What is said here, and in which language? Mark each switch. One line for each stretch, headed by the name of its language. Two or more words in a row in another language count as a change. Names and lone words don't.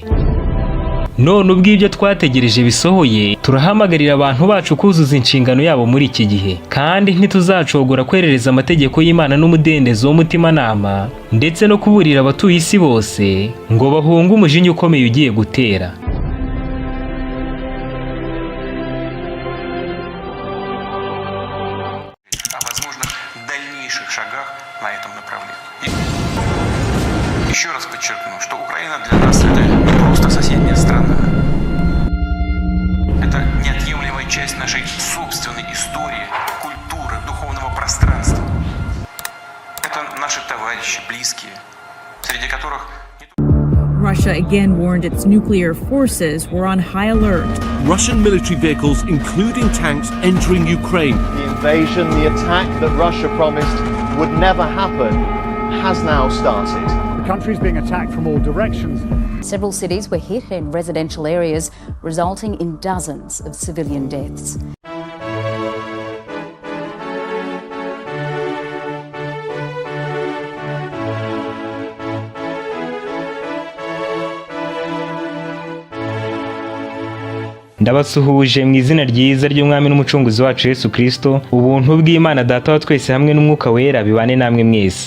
Kinyarwanda: None ubwo ibyo twategereje bisohoye, turahamagarira abantu bacu kuzuza inshingano yabo muri iki gihe, kandi ntituzacogora kwerereza amategeko y'Imana n'umudendezo w'umutimanama, ndetse no kuburira abatuye isi bose ngo bahunge umujinya ukomeye ugiye gutera.
Russian: Еще раз подчеркну, что Украина для нас это не просто соседняя страна. Это неотъемлемая часть нашей собственной истории, культуры, духовного пространства. Это наши товарищи, близкие, среди которых...
English: Russia again warned its nuclear forces were on high alert. Russian military vehicles, including tanks, entering Ukraine. The invasion, the attack that Russia promised would never happen, has now started. The country is being attacked from all directions. Several cities were hit in residential areas, resulting in dozens of civilian deaths.
Kinyarwanda: Ndabasuhuje mu izina ryiza ry'Umwami n'Umucunguzi wacu Yesu Kristo, ubuntu bw'Imana Data wa twese hamwe n'Umwuka Wera bibane namwe mwese.